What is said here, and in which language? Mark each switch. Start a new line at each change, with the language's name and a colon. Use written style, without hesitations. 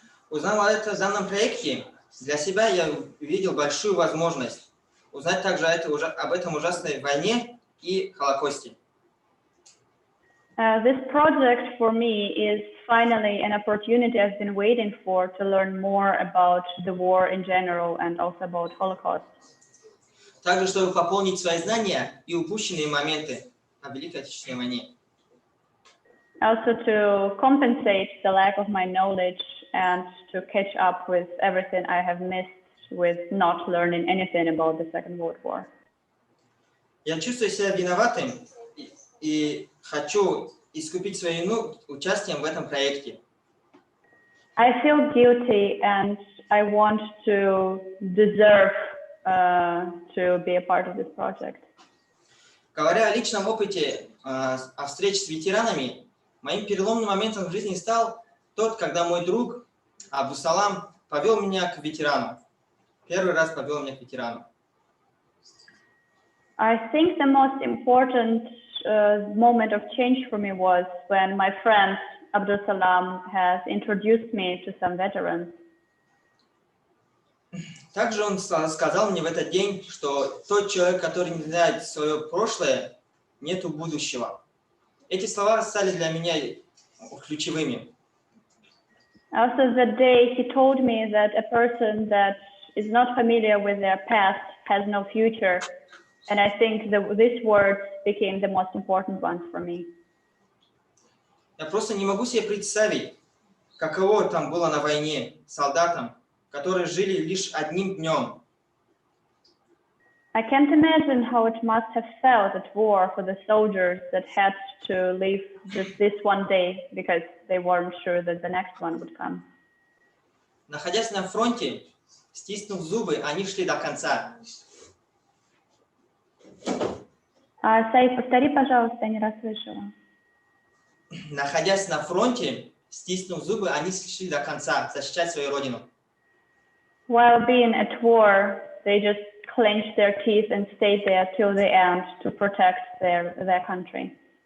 Russian: Узнав о этом данном проекте, для себя я увидел большую возможность узнать также об этом ужасной войне и Холокосте.
English: This project for me is finally an opportunity I've been waiting for to learn more about the war in general and also about Holocaust.
Russian: Также, чтобы пополнить свои знания и упущенные моменты о Великой Отечественной войне.
English: Also to compensate the lack of my knowledge and to catch up with everything I have missed with not learning anything about the Second World War.
Russian: Я чувствую себя виноватым и хочу искупить свою вину участием в этом проекте.
English: I feel guilty and I want to deserve to be a part of this project.
Russian: Говоря о личном опыте, о встрече с ветеранами, моим переломным моментом в жизни стал тот, когда мой друг Абдусалам повел меня к ветерану. Первый раз повел меня к ветерану.
English: I think the most important moment of change for me was when my friend Abdul Salam has introduced me to some veterans.
Russian: Также он сказал мне в этот день, что тот человек, который не знает свое прошлое, нету будущего. Эти слова стали для меня ключевыми.
English: Also the day he told me that a person that is not familiar with their past has no future. And I think these words became the most important ones for me.
Russian: Я просто не могу себе представить, каково там было на войне солдатам, которые жили лишь одним днем.
English: I can't imagine how it must have felt at war for the soldiers that had to live just this one day because they weren't sure that the next one would come.
Russian: Находясь на фронте, стиснув зубы, они шли до конца. Саид, повтори, пожалуйста, я не расслышала. Находясь на фронте, стиснув зубы, они шли до конца, защищать свою родину.
English: While being at war, they just clenched their teeth and stayed there till the end to protect their country.